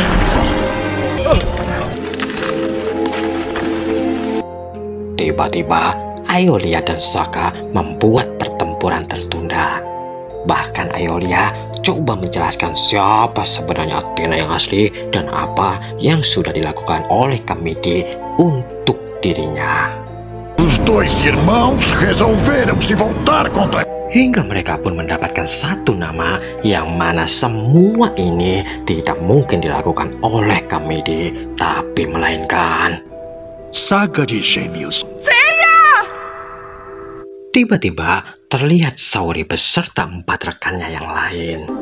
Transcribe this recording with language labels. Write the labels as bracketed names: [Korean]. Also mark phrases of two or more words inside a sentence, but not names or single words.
[Indonesian] tiba-tiba Aeolia dan Sokka membuat pertempuran tertunda. Bahkan Aeolia coba menjelaskan siapa sebenarnya Athena yang asli dan apa yang sudah dilakukan oleh Kamidi untuk dirinya. [Portuguese] Os dois irmãos resolveram se voltar contra. [Indonesian] Hingga mereka pun mendapatkan satu nama yang mana semua ini tidak mungkin dilakukan oleh Kamidi, tapi melainkan [Portuguese] Saga de Gêmeos. [Indonesian] Tiba-tiba terlihat Saori beserta 4 rekannya yang lain.